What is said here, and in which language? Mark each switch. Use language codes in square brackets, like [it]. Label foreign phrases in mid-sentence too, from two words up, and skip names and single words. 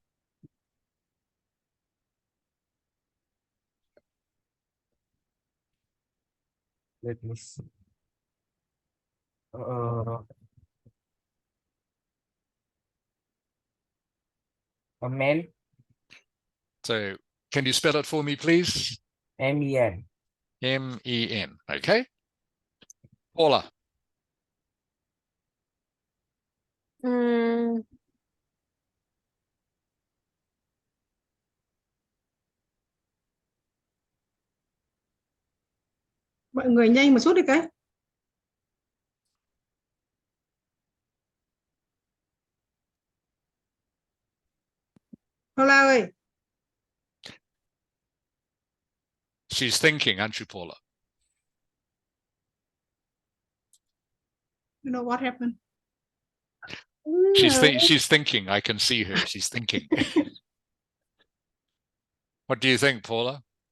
[en] Let me see. A man, So can you spell it for me, please? M-E-N. M-E-N, okay. Paula. Mm, [vi] Mọi người nhanh một chút đi cái. Paula ơi, [en] She's thinking, aren't you, Paula? you know what happened? no. She's thinking. I can see her. She's thinking. What do you think, Paula?